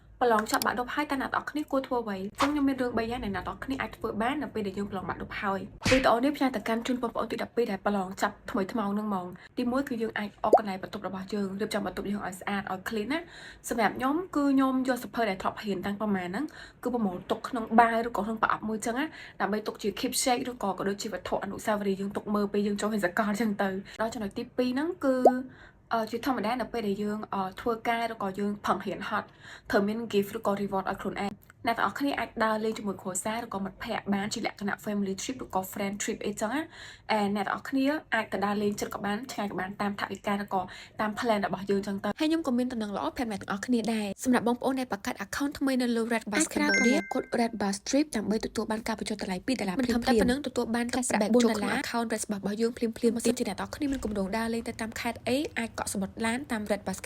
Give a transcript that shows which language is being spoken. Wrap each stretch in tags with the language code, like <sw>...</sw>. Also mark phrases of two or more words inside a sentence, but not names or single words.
<km>ប្រឡងចាប់បាក់ដប់ហើយតែអ្នកនរគ្នាគួរធ្វើអ្វីអញ្ចឹងខ្ញុំមានរឿង3យ៉ាងដែលអ្នកនរគ្នាអាចធ្វើបាននៅពេលដែលយើងប្រឡងបាក់ដប់ហើយវីដេអូនេះផ្សាយទៅកាន់ជូនបងប្អូនទី12ដែលប្រឡងចាប់ថ្មីថ្មោងនឹងហ្មងទី1គឺយើងអាចអកកន្លែងបន្ទប់របស់យើងរៀបចំបន្ទប់យើងឲ្យស្អាតឲ្យ clean ណាសម្រាប់ខ្ញុំគឺខ្ញុំយកសភៅដែលធ្លាប់រៀនតាំងប្រហែលហ្នឹងគឺប្រមូលទុកក្នុងបាវឬក៏ក្នុងប្រអប់មួយអញ្ចឹងណាដើម្បីទុកជា keepsake ឬក៏ដូចជាវត្ថុអនុស្សាវរីយ៍យើងទុកមើលពេលយើងចូលរៀនសកលអញ្ចឹងទៅដល់ចំណុច ទី2ហ្នឹងគឺជាធម្មតានៅពេលដែលយើងធ្វើការឬក៏យើងផឹងរៀនហត់ត្រូវមាន gift ឬក៏ reward ឲ្យខ្លួនឯងអ្នកទាំងអស់គ្នាអាចដើរលេងជាមួយគ្រួសារឬក៏មិត្តភ័ក្តិបានជាលក្ខណៈ</km> <en>family trip</en> <km>ឬក៏</km> <en>friend trip</en> <km>អីចឹងណាអ្នកទាំងអស់គ្នាអាចទៅដើរលេងចិត្តក៏បានឆ្ងាយក៏បានតាមថវិកាឬក៏តាម plan របស់យើងចឹងទៅហើយខ្ញុំក៏មានតំណែងល្អប្រាប់អ្នកទាំងអស់ គ្នាដែរសម្រាប់បងប្អូនដែលបង្កើត account ថ្មីនៅលើ Red Bus Cambodia កូដ Red Bus Trip ដើម្បីទទួលបានការបញ្ចុះតម្លៃ$2មិនធម្មតាប៉ុណ្ណឹងទទួលបានកាក់ប្រាក់$4ក្នុង account Red Bus របស់យើងភ្លាមៗមកទៀតជាអ្នកទាំងអស់គ្នាមានគម្រោងដើរលេងទៅតាមខេត្តអីអាចកក់សំបុត្រឡានតាម Red Bus</km>